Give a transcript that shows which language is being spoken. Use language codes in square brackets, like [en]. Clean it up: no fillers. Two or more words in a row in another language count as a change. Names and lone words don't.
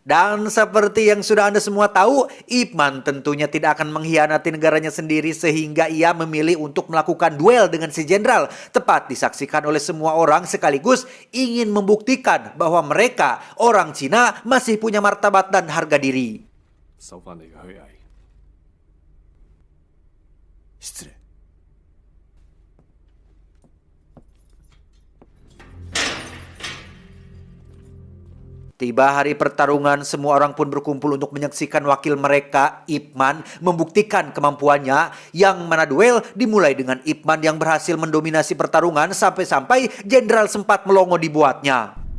[id] Dan seperti yang sudah Anda semua tahu, Ip Man tentunya tidak akan mengkhianati negaranya sendiri sehingga ia memilih untuk melakukan duel dengan si jenderal. Tepat disaksikan oleh semua orang sekaligus ingin membuktikan bahwa mereka, orang Cina, masih punya martabat dan harga diri. [yue] 收翻你嘅虛偽。失禮。 [id] Tiba hari pertarungan, semua orang pun berkumpul untuk menyaksikan wakil mereka, Ip Man, membuktikan kemampuannya, yang mana duel dimulai dengan Ip Man yang berhasil mendominasi pertarungan sampai-sampai jenderal sempat melongo dibuatnya.